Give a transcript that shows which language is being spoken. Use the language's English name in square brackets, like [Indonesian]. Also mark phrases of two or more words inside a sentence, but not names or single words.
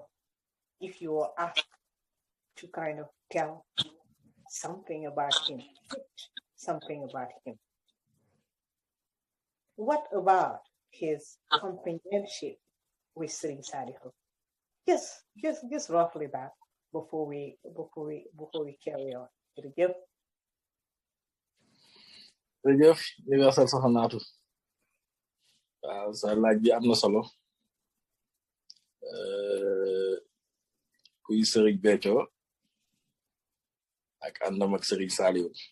[English] If you were asked to kind of tell something about him, what about his companionship with Sidy Salihu? Just roughly that before we carry on. [Wolof] jërëjëf universal soxna Natou. waaw sa laaj bi am na solo. kuy Sidy Mboup ak àndam ak Sidy Salihu.